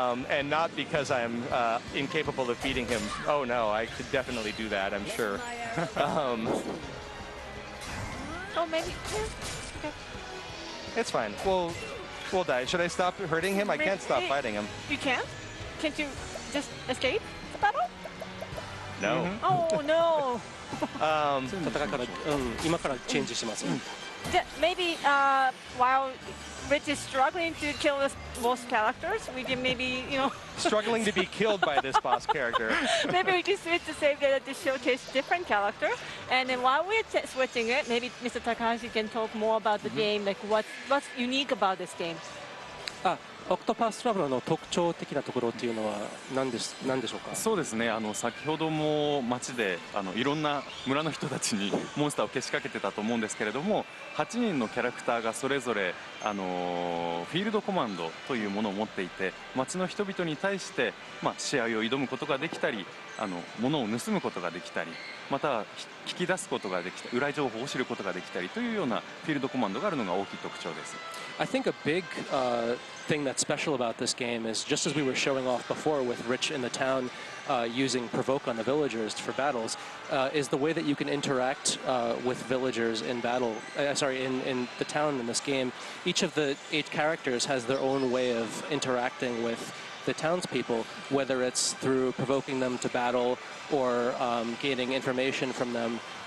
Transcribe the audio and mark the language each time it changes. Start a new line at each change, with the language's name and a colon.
English: And not because I'm incapable of beating him. Oh no, I could definitely do that, I'm sure. Oh, maybe. Okay. It's fine. We'll die. Should I stop hurting him? I can't stop fighting him. You can't? Can't you just escape the battle? No. Oh, no.
Japanese: 戦いから、今からチェンジします。
English: Maybe while Rich is struggling to kill this boss characters, we can maybe, you know. Struggling to be killed by this boss character. Maybe we can switch to save data to showcase different character. And then while we're switching it, maybe Mr. Takahashi can talk more about the game, like what's unique about this game.
Japanese: オクトパストラベラーの特徴的なところっていうのは何でしょうか。そうですね、先ほども街でいろんな村の人たちにモンスターをけしかけてたと思うんですけれども、8人のキャラクターがそれぞれフィールドコマンドというものを持っていて、街の人々に対して、試合を挑むことができたり、物を盗むことができたり、または聞き出すことができたり、裏情報を知ることができたりというようなフィールドコマンドがあるのが大きい特徴です。
English: I think a big thing that's special about this game is, just as we were showing off before with Rich in the town using Provoke on the villagers for battles, is the way that you can interact with villagers in battle. In the town in this game. Each of the 8 characters has their own way of interacting with the townspeople, whether it's through provoking them to battle or gaining information from them.